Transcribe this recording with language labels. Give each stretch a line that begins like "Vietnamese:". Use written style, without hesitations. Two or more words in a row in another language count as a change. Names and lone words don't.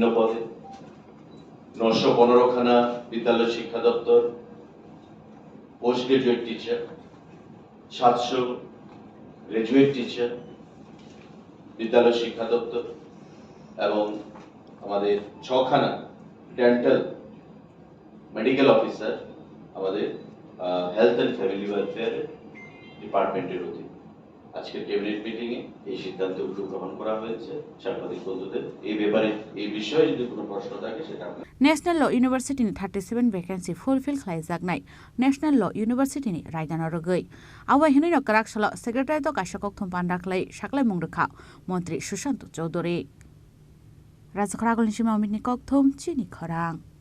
Bangla: পদে, 915খানা বিদ্যালয় শিক্ষা দপ্তর,
English: post graduate teacher,
Bangla: 700
English: graduate teacher
Bangla: বিদ্যালয় শিক্ষা দপ্তর এবং আমাদের 6খানা
English: dental medical officer
Bangla: আমাদের
English: health and family welfare department's
Bangla: অধীন। আজকের
English: cabinet meeting
Bangla: এ এই সিদ্ধান্তগুলো গ্রহণ করা হয়েছে। সাংবাদিক বন্ধুদের এই ব্যাপারে এই বিষয়ে যদি কোনো প্রশ্ন থাকে সেটা
Kok Borok: नेशनल ल इउनिभार्सिटीनि 37
English: vacancy fulfil
Kok Borok: खालामजानाय नेशनल ल इउनिभार्सिटीनि रायदान रगै आवा हिनै कराकसल सेक्रेटारिएट काशकक थुम पान्डाखलै साकलाय मुंगरखा मन्त्री सुशांत चौधरी राजखरागलनि सिमा अमितनि ककथुम चिनि खरां